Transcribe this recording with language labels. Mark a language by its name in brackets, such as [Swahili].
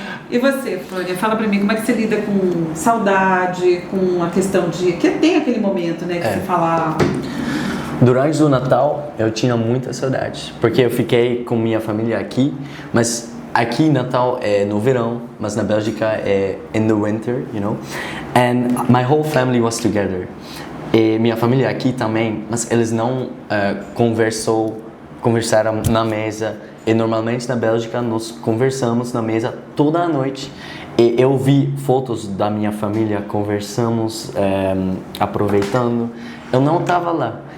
[Portuguese] E você, Flôria, fala pra mim, como é que você lida com saudade, com a questão de... Que tem aquele momento, né, que você fala... Durante o Natal, eu tinha muita saudade, porque eu fiquei com minha família aqui, mas aqui Natal é no verão, mas na Bélgica é [English] in the winter, you know? And my whole family was together. [Portuguese] E minha família aqui também, mas eles não conversaram na mesa. E normalmente na Bélgica nós conversamos na mesa toda a noite. E eu vi fotos da minha família, conversamos, aproveitando. Eu não estava lá.